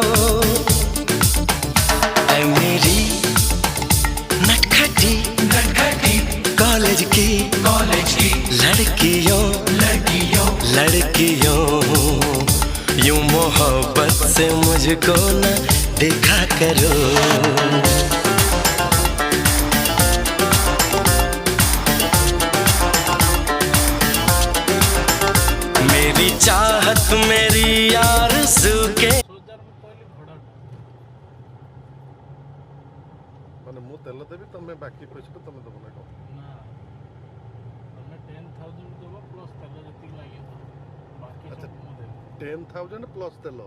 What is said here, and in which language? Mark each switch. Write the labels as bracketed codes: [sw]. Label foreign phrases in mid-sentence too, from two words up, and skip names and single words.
[hi] ऐ मेरी नटखटी नटखटी कॉलेज की लड़कियों यूं मोहब्बत से मुझको न देखा करो। मेरी चाहत मेरी आरज़ू के [or] ମାନେ ମୁଁ ତେଲ ଦେବି, ତମେ ବାକି ପଇସାଟା ତମେ ଦେବ ନା କଣ? ନା, ତମେ 10,000 ଦେବ ପ୍ଲସ୍ ତେଲ ଯେତିକି ଲାଗିବ, ବାକି ସବୁ ମୁଁ ଦେବି। 10,000 ପ୍ଲସ୍ ତେଲ।